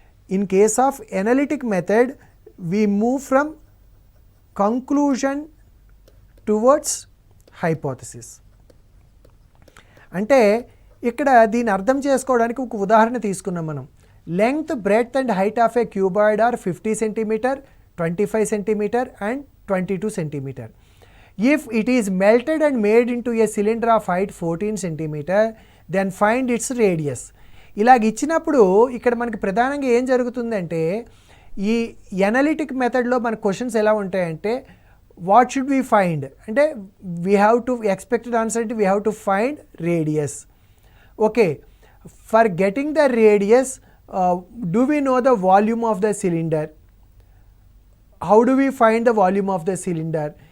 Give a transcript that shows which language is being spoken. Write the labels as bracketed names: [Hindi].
[English] In case of analytic method we move from conclusion towards hypothesis. [Telugu] అంటే ఇక్కడ దీన్ని అర్థం చేసుకోవడానికి ఒక ఉదాహరణ తీసుకున్నాం మనం. [English] Length, breadth and height of a cuboid are 50 centimetre, 25 centimetre and 22 centimetre. If it is melted and made into a cylinder of height 14 centimetre, then find its radius. [Telugu] ఇలాగ ఇచ్చినప్పుడు ఇక్కడ మనకి ప్రధానంగా ఏం జరుగుతుందంటే ఈ ఎనలిటిక్ మెథడ్లో మన క్వశ్చన్స్ ఎలా ఉంటాయంటే [English] what should we find [Telugu] అంటే [English] we have to expected answer [Telugu] అంటే [English] We have to find radius. Okay, for getting the radius do we know the volume of the cylinder, how do we find the volume of the cylinder.